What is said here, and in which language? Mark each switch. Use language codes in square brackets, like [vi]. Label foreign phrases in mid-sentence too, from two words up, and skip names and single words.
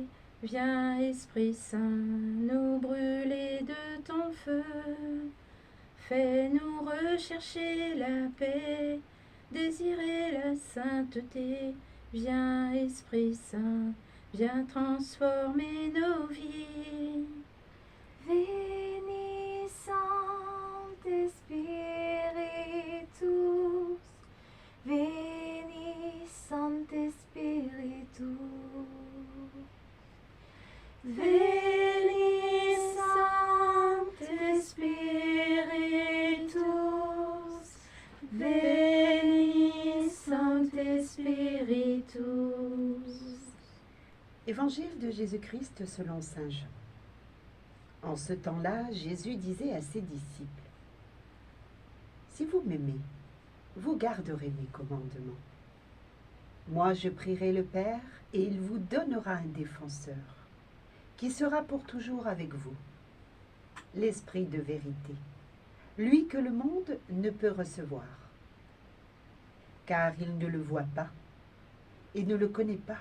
[fr] Viens, Esprit Saint, nous brûler de ton feu. Fais-nous rechercher la paix, désirer la sainteté. Viens, Esprit Saint, viens transformer nos vies. [la] Veni Sancte Spiritus, Veni Sancte Spiritus, Veni Sancte Spiritus, Veni Sancte Spiritus. [fr] Évangile de Jésus-Christ selon saint Jean. En ce temps-là, Jésus disait à ses disciples, « Si vous m'aimez, vous garderez mes commandements. Moi, je prierai le Père, et il vous donnera un défenseur, qui sera pour toujours avec vous, l'Esprit de vérité, lui que le monde ne peut recevoir, car il ne le voit pas et ne le connaît pas.